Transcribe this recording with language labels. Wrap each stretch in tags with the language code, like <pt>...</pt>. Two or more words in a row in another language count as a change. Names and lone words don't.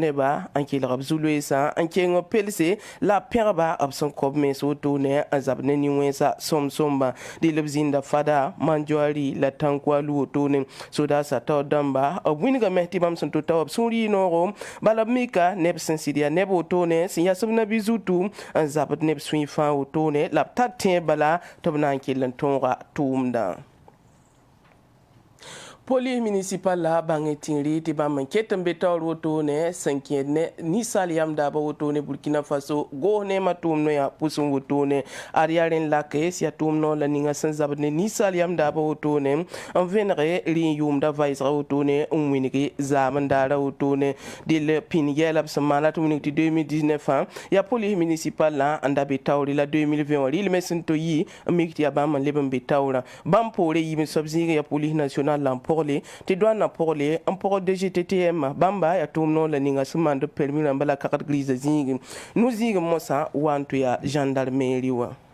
<mos>damba an kelgb zulweesa n keng pelse la pẽgba b sẽn kob mens wotone a zab ne nin-wẽnsa sõm-sõmba dɩl b zĩnda fada manjoari la tãnkwalu wotone sodaasa tao dãmba b wingame tɩ bãmb sẽn to-ta b sũur yɩ-noogo bala b mika neb sẽn sɩd yaa neb wotone sẽn yãsb nabi zutu n zabd neb sũy fãa wotone la b tar tẽ bala tɩ b na n kell n tõoga tʋʋmdã</mos> <fr>police municipal</fr> <mos>la bange tinri ti bam ket n be taoor wotone sẽn kẽed ne ninsal yam daaba wotone burkina faso goos ne ma tʋʋm no yaa pʋsẽ wotone ad yaa rẽn lakes yaa tʋʋm no la ninga sẽn zabd ne ninsal yam daaba wotone n vẽnege rẽ yʋʋmda vaɩsga wotone n wĩnge zaam n daara wotone dɩl pĩn yɛɛla b sẽn maana tɩ wĩneg tɩ 2019 yaa</mos> <fr>police municipal</fr> <mos>la n da be taoore la 2020 wã rɩlme sẽn to yi n mik tɩ yaa bãmb n leb n be taoorã bãmb poore yɩɩm soab zĩig yaa</mos> <fr>police national</fr> <mos>la n tɩ doanã pʋgle n pʋg DGTTM bãmba yaa tʋʋm noog la ninga sẽn maan d permis rãmba la kagd griisa zĩig nu-zĩig mosã wa n tɩ yaa gendarmerie wã</mos>